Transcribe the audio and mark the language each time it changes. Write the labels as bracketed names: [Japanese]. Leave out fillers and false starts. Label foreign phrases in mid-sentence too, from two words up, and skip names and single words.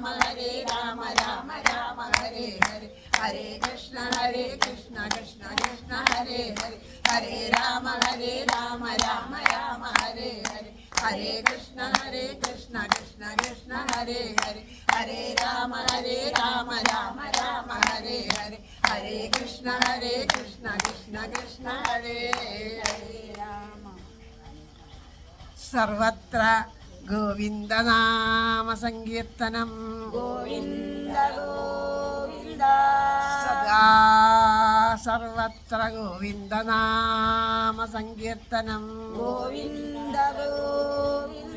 [Sanskrit] രാമ രാമ ഹരേ ഹരേ ഹരേ കൃഷ്ണ കൃഷ്ണ കൃഷ്ണ ഹരേ ഹരേ ഹരേ രാമ രാമ രാമ ഹരേ ഹരേ ഹരേ കൃഷ്ണ കൃഷ്ണ കൃഷ്ണ ഹരേ ഹരേ ഹരേ രാമ രാമ രാമ ഹരേ ഹരേ ഹരേ കൃഷ്ണ കൃഷ്ണ ഹരേ ഹരേ രാമ. സർവത്ര ഗോവിന്ദനാമ സങ്കീർത്തനം ഗോവിന്ദ ഗോവിന്ദ സദാ സർവത്ര ഗോവിന്ദനാമ സങ്കീർത്തനം ഗോവിന്ദ ഗോവിന്ദ